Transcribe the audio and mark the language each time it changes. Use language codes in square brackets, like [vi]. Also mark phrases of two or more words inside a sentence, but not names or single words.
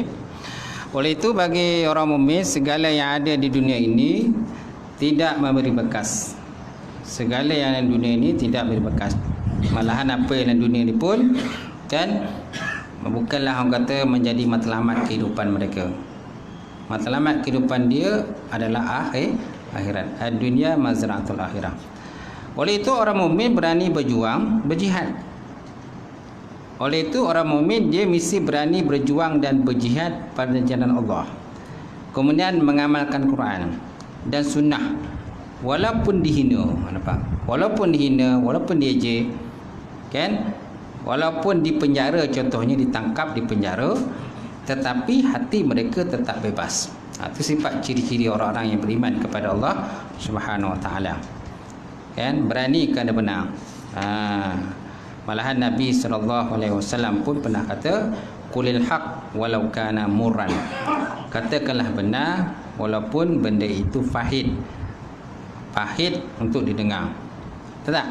[ms] Oleh itu bagi orang mukmin segala yang ada di dunia ini tidak memberi bekas. Segala yang ada di dunia ini tidak memberi bekas. Malahan apa yang dalam dunia ni pun kan bukanlah orang kata menjadi matlamat kehidupan mereka. Matlamat kehidupan dia adalah akhirat. [ar] الدنيا مزرعة الآخرة. [ms] Oleh itu orang mukmin berani berjuang, berjihad. Oleh itu orang mukmin dia mesti berani berjuang dan berjihad pada jalan Allah. Kemudian mengamalkan Quran dan sunnah walaupun dihina, nampak? Walaupun dihina, walaupun diejek, kan? Walaupun di penjara, contohnya ditangkap di penjara, tetapi hati mereka tetap bebas. Itu sifat ciri-ciri orang-orang yang beriman kepada Allah [ar] سبحانه وتعالى. [ms] Kan, berani kerana benar. Malahan Nabi SAW pun pernah kata, [ar] قل الحق ولو كان مرا. [ms] Katakanlah benar walaupun benda itu pahit. Pahit untuk didengar. Betul tak?